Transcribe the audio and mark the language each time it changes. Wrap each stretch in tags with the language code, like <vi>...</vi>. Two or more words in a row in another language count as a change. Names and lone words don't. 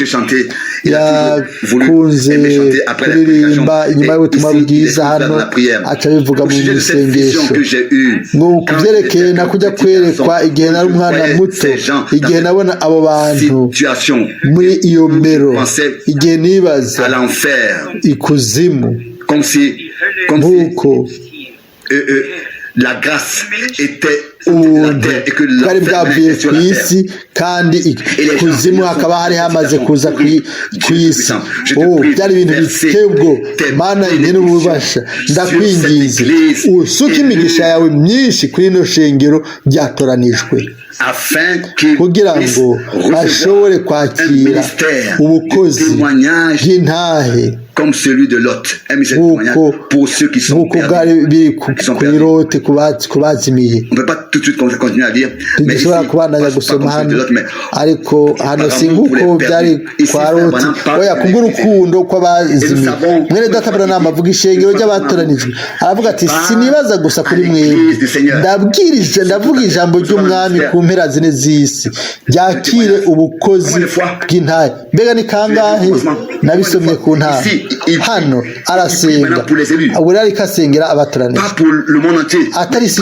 <rn>yakunze kuririmba inyuma y'ubutumwa bwiza hano acabivuga mu isengesho ngo kuvyerekeye nakujya kwerekwa igihe nari umwana muto igihe nabona abo bantu muri iyo mbero igihe nibaza ikuzimu nk'uko</rn> <fr>la grâce était</fr> <rn>bwari bwavuye ku isi kandi kuzimu hakaba hari hamaze kuza ku isi byari ibintu biteye ubwo Mana nyene ububasha ndakwinginze usuke imigisha yawe myinshi kuri ino shengero ryatoranijwe kugira ngo ashobore kwakira ubukozi bw'intahe</rn> <fr>comme celui de Lot, pour ceux qui sont perdus. On ne peut pas tout de suite continuer à dire, mais ici, pas comme celui de Lot, mais</fr> <rn>ariko hano singuko byari kwa Loti oya kubw'urukundo kw'abazimiye Mwene Data avuga ishengero ry'abatoranijwe aravuga ati sinibaza gusa kuri mwebwe ndavuga ijambo ry'umwami ku mpera zine z'isi ryakire ubukozi bw'intahe mbega ni kangahe nabisomye ku ntahe hano arasenga ubwo ariko asengera abatoranijwe atari isi</rn>